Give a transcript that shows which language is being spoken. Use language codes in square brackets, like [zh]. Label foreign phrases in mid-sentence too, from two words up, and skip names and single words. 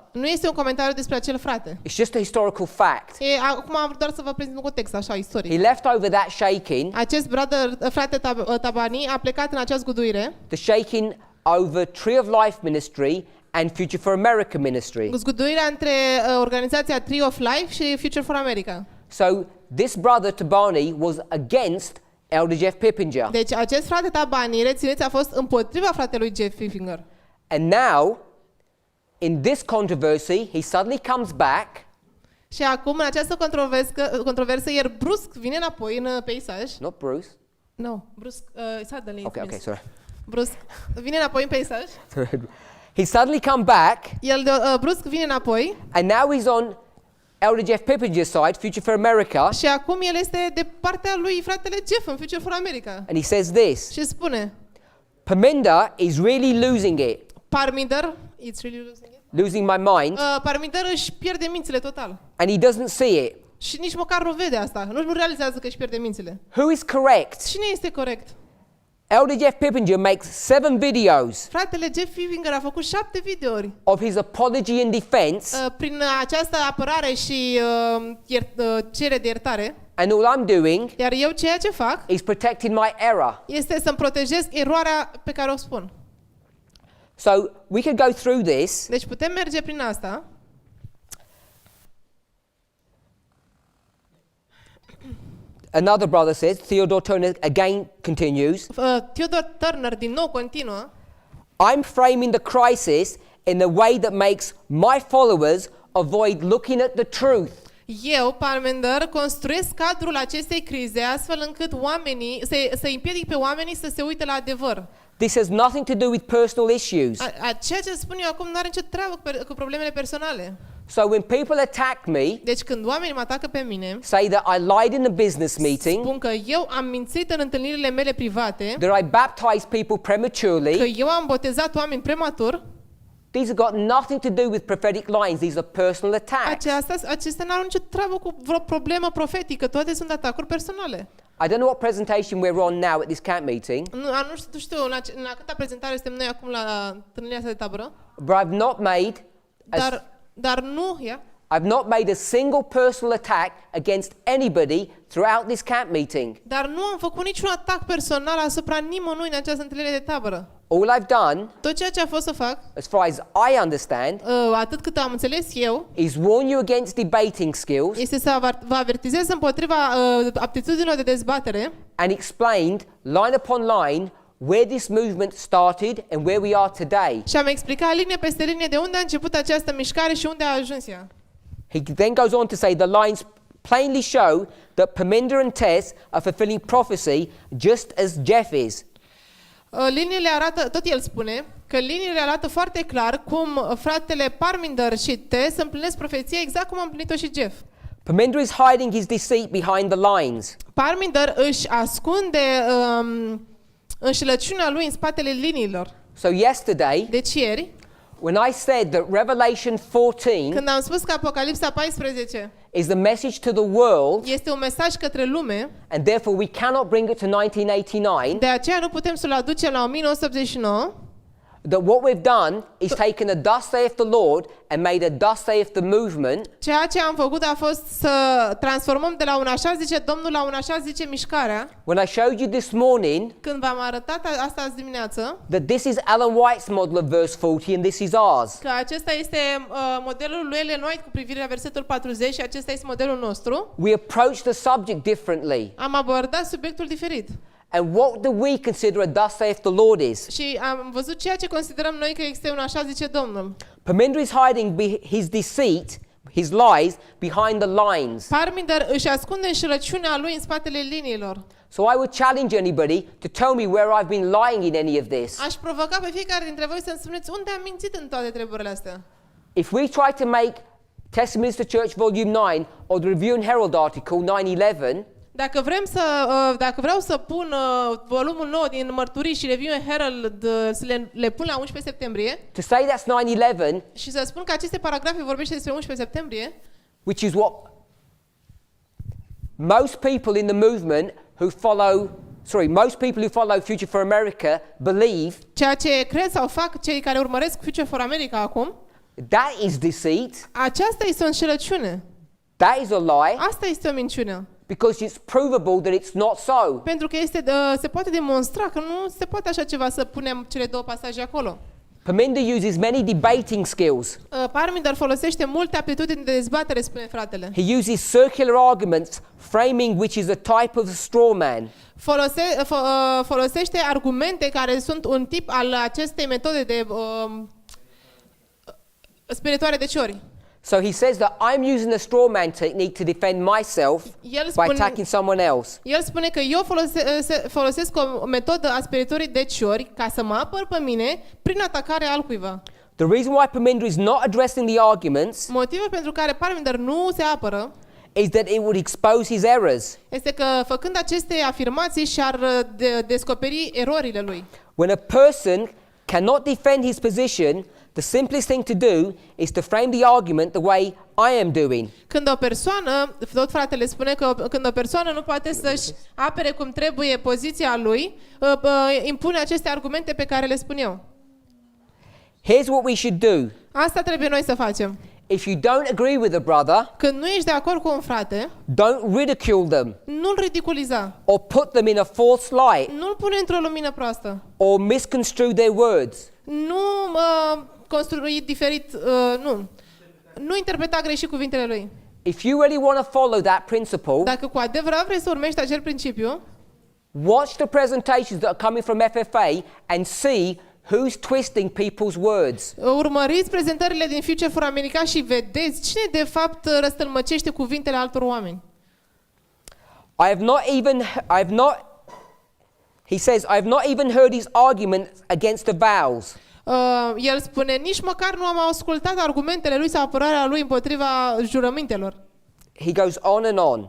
[ro] Nu este un comentariu despre acel frate. [en] It's just a historical fact. [ro] Acum am vrut doar să vă prezint un context așa istoric. [en] He left over that shaking, [ro] Acest frate Tabani a plecat în acea zguduire, [en] the shaking over Tree of Life Ministry and Future for America Ministry. [ro] zguduirea între organizația Tree of Life și Future for America. [en] So this brother Tabani was against Elder Jeff Pippinger. [ro] Deci acest frate Tabani, rețineți, a fost împotriva fratelui Jeff Pippinger. [en] And now, in this controversy, he suddenly comes back [ro] Și acum, în această controversă, el brusc vine înapoi în peisaj. [en] not Bruce. No, brusc, suddenly. Okay, sorry. [ro] Brusc, vine înapoi în peisaj. [en] He suddenly come back, [ro] El brusc vine înapoi [en] and now he's on Elder Jeff Pippinger's side, Future for America, [ro] și acum el este de partea lui fratele Jeff în Future for America. [en] and he says this: [ro] Și spune, [en] Parminder is really losing it, Parminder, it's really losing it. losing my mind, [ro] Parminder își pierde mințile total. [en] and he doesn't see it. [ro] Și nici măcar nu vede asta, nu realizează că își pierde mințile. [en] Who is correct? [ro] Cine este corect? [en] Elder Jeff Pippinger makes 7 videos [ro] Fratele Jeff Pippinger a făcut 7 videouri [en] of his apology and defense, [ro] prin această apărare și cerere de iertare. [en] and all I'm doing [ro] Iar eu ceea ce fac [en] is protecting my error. [ro] este să-mi protejez eroarea pe care o spun. [en] So we could go through this. [ro] Deci putem merge prin asta. [en] Another brother says, Theodore Turner again continues, [ro] Theodore Turner din nou continuă. [en] I'm framing the crisis in the way that makes my followers avoid looking at the truth. [ro] Eu, Parminder, construiesc cadrul acestei crize astfel încât oamenii, să împiedic pe oamenii să se uite la adevăr. [en] This has nothing to do with personal issues. [ro] Ceea ce spun eu acum nu are nicio treabă cu problemele personale. [en] So when people attack me, [ro] Deci când oamenii mă atacă pe mine, [en] say that I lied in the business meeting, [ro] spun că eu am mințit în întâlnirile mele private, [en] that I baptized people [ro] că [en] prematurely, [ro] eu am botezat oameni prematur, [en] these have got nothing to do with prophetic lines. These are personal attacks. [ro] acestea nu au nicio treabă cu vreo problemă profetică, toate sunt atacuri personale. [en] I don't know what presentation we're on now at this camp meeting, [ro] Nu știu în câta prezentare suntem noi acum la întâlnirea asta de tabără, [en] but I've not made [ro] dar nu, [en] I've not made a single personal attack against anybody throughout this camp meeting. [ro] dar nu am făcut niciun atac personal asupra nimănui în această întâlnire de tabără. [en] All I've done, [ro] Tot ceea ce a fost să fac, [en] as far as I understand, [ro] atât cât am înțeles eu, [en] is warn you against debating skills [ro] este să vă avertizez împotriva aptitudinilor de dezbatere [en] and explained line upon line where this movement started and where we are today. [ro] și am explicat linie peste linie de unde a început această mișcare și unde a ajuns ea. [en] He then goes on to say the lines plainly show that Parminder and Tess are fulfilling prophecy just as Jeff is. [ro] Liniile arată, tot el spune, că liniile arată foarte clar cum fratele Parminder și Tess împlinesc profeția exact cum a împlinit-o și Jeff. [en] Parminder is hiding his deceit behind the lines. [ro] Parminder își ascunde înșelăciunea lui în spatele liniilor. [en] So yesterday, [ro] Deci ieri, [en] when I said that Revelation 14 [ro] când am spus că Apocalipsa 14 [en] is the message to the world, [ro] este un mesaj către lume, [en] and therefore we cannot bring it to 1989, [ro] de aceea nu putem să-l aducem la 1989, [en] that what we've done is taken a thus saith the Lord and made a thus saith the movement, [ro] ceea ce am făcut a fost să transformăm de la un așa zice Domnul la un așa zice mișcarea. [en] when I showed you this morning [ro] Când v-am arătat asta azi dimineață, [en] that this is Ellen White's model of verse 40 and this is ours. [ro] că acesta este modelul lui Ellen White cu privire la versetul 40 și acesta este modelul nostru, [en] We approach the subject differently. [ro] am abordat subiectul diferit. [en] And what do we consider a thus saith the Lord is? [ro] Și am văzut ceea ce considerăm noi că este un așa zice Domnul. [en] Parminder is hiding his deceit, his lies, behind the lines. [ro] Parminder își ascunde înșelăciunea lui în spatele liniilor. [en] So I would challenge anybody to tell me where I've been lying in any of this. [ro] Aș provoca pe fiecare dintre voi să-mi spuneți unde am mințit în toate treburile astea. [en] If we try to make Testimonies to Church Volume 9 or the Review and Herald article 9/11, [ro] Dacă vreau să pun volumul 9 din Mărturii și Review and Herald să le pun la 11 septembrie [en] to say that's 9/11, [ro] și să spun că aceste paragrafe vorbește despre 11 septembrie, [en] which is what most people in the movement most people who follow Future for America believe, [ro] ceea ce cred sau fac cei care urmăresc Future for America acum, [en] that is deceit, [ro] aceasta este o înșelăciune. [en] that is a lie, [ro] Asta este o minciună. [en] because it's provable that it's not so. [ro] Pentru că se poate demonstra că nu se poate așa ceva să punem cele două pasaje acolo. [en] Parminder uses many debating skills. [ro] Parminder folosește multe aptitudini de dezbatere, spune fratele. [en] He uses circular arguments, framing which is a type of straw man. [ro] Folosește argumente care sunt un tip al acestei metode de spiritoare de ciori. [en] So he says that I'm using the straw man technique to defend myself by attacking someone else. [ro] El spune că eu folosesc o metodă a spiritorii de ciori ca să mă apăr pe mine prin atacarea altcuiva. [en] The reason why Parminder is not addressing the arguments [ro] Motivul pentru care Parminder nu se apără [en] is that it would expose his errors. [ro] este că făcând aceste afirmații și-ar descoperi erorile lui. [en] When a person cannot defend his position, the simplest thing to do is to frame the argument the way I am doing. [ro] Când o persoană, tot fratele spune că când o persoană nu poate să-și apere cum trebuie poziția lui, impune aceste argumente pe care le spun eu. [en] Here's what we should do. [ro] Asta trebuie noi să facem. [en] If you don't agree with a brother, [ro] Când nu ești de acord cu un frate, [en] don't ridicule them [ro] nu-l ridiculiza, [en] or put them in a false light [ro] nu-l pune într-o lumină proastă, [en] or misconstrue their words. [ro] nu construi diferit, nu interpreta greșit cuvintele lui. [en] If you really want to follow that principle, [ro] Dacă cu adevărat vrei să urmești acel principiu, [en] watch the presentations that are coming from FFA and see who's twisting people's words. [ro] urmăriți prezentările din Future for America și vedeți cine de fapt răstălmăcește cuvintele altor oameni. [en] He says, I have not even heard his arguments against the vows. [ro] El spune, nici măcar nu am ascultat argumentele lui sau apărarea lui împotriva jurămintelor. [en] He goes on and on.